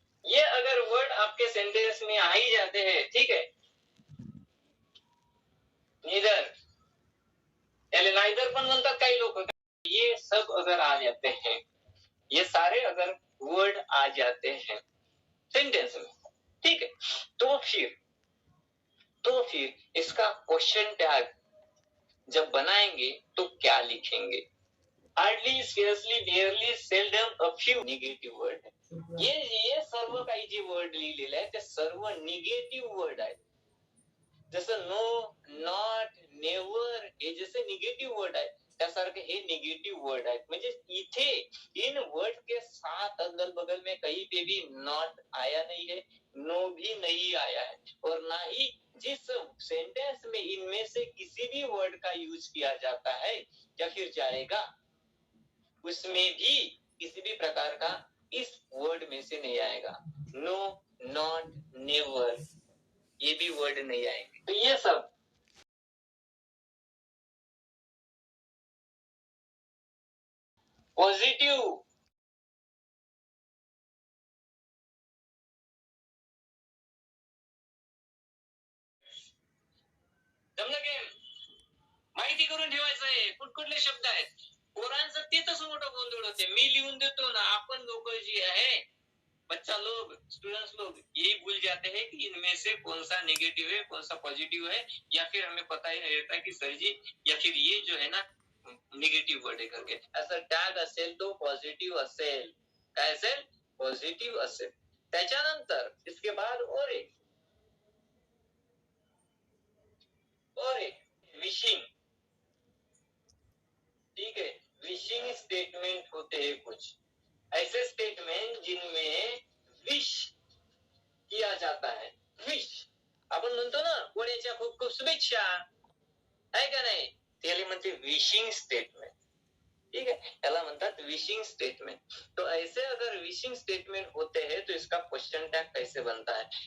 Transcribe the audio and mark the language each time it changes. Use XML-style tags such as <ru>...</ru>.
<hi>ये अगर वर्ड आपके सेंटेंस में आ ही जाते हैं, ठीक है, नीदर यानी नाइदर</hi> <mr>पण म्हणतात काही लोक,</mr> <hi>ये सब अगर आ जाते हैं, ये सारे अगर वर्ड आ जाते हैं सेंटेंस में, ठीक है, तो फिर इसका क्वेश्चन टैग जब बनाएंगे तो क्या लिखेंगे?</hi> <mr>Hardly, स्केअर्सली, बिअरली, seldom, a few negative word आहे. हे सर्व काही जे वर्ड लिहिलेले आहे ते सर्व निगेटिव्ह वर्ड आहेत. जसं नो, नॉट, नेवर हे जसे निगेटिव्ह वर्ड आहेत त्यासारखे हे निगेटिव्ह वर्ड आहेत.</mr> <hi>म्हणजे इथे इन वर्ड के साथ अगल बगल में कहीं पे भी नॉट आया नहीं है, नो भी नहीं आया है, और ना ही जिस सेंटेंस में इनमें से किसी भी वर्ड का यूज किया जाता है या फिर जाएगा उसमें भी किसी भी प्रकार का इस वर्ड में से नहीं आएगा. नो, नॉट, नेवर ये भी वर्ड नहीं आएंगे.</hi> <mr>तो ये सब पॉझिटिव्ह जमलं की माहिती करून ठेवायचं आहे कुठले शब्द आहेत. पोरांचं ते तसं मोठं गोंधळ होते. मी लिहून देतो ना, आपण लोक जी आहे</mr> <hi>बच्चा लोग, स्टूडेंट्स लोग यही भूल जाते हैं कि इनमें से कौन सा नेगेटिव है, कौन सा पॉजिटिव है, या फिर हमें पता ही नहीं रहता कि सर जी या फिर ये जो है ना निगेटिव्ह वर्ड आहे करके.</hi> <mr>असं टॅग असेल तो पॉझिटिव्ह असेल. काय असेल? पॉझिटिव्ह असेल. त्याच्यानंतर</mr> <hi>इसके बाद और एक</hi> <mr>विशिंग.</mr> <hi>ठीक है, विशिंग स्टेटमेंट होते हैं कुछ ऐसे स्टेटमेंट जिनमें विश किया जाता है.</hi> <mr>विश आपण म्हणतो ना कोणाच्या खूप खूप शुभेच्छा आहे का नाही, त्याला म्हणते विशिंग स्टेटमेंट. ठीक है, याला म्हणतात विशिंग स्टेटमेंट.</mr> <hi>तो ऐसे अगर विशिंग स्टेटमेंट होते हैं तो इसका क्वेश्चन टैग कैसे बनता है.</hi>